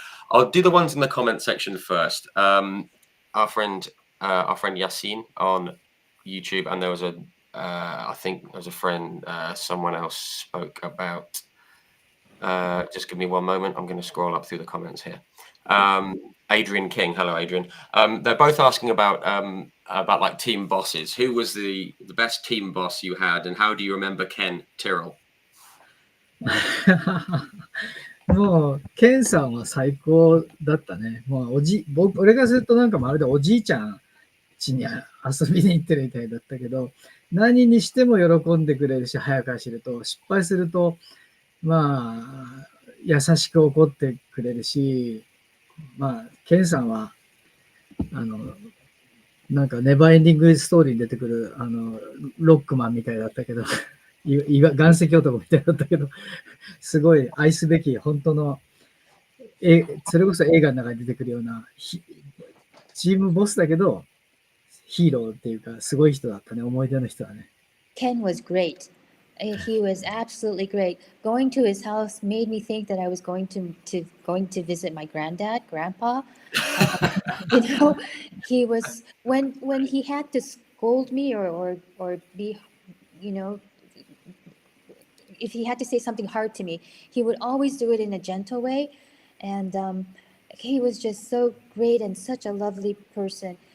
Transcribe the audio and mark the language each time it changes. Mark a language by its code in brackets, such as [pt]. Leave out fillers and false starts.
[en] I'll do the ones in the comment section first. Our friend Yasin on YouTube, and there was I think there was a friend, someone else spoke about. Just give me one moment. I'm going to scroll up through the comments here. Adrian King, hello Adrian. They're both asking about like team bosses. Who was the best team boss you had, and how do you remember Ken Tyrrell? [ja] もう、ケンさんは最高だったね。もう俺がするとなんかまるでおじいちゃん家に遊びに行ってるみたいだったけど、何にしても喜んでくれるし、早く走ると、失敗すると、まあ、優しく怒ってくれるし、まあ、ケンさんは、なんかネバーエンディングストーリーに出てくる、ロックマンみたいだったけど、岩石男みたいだったけど、すごい愛すべき、本当の、それこそ映画の中に出てくるような、チームボスだけど、ヒーローっていうか、すごい人だったね、思い出の人はね。 [en] Ken was great. He was absolutely great. Going to his house made me think that I was going to visit my grandpa. You know, he was when he had to scold me or be, you know, if he had to say something hard to me, he would always do it in a gentle way, and he was just so great and such a lovely person.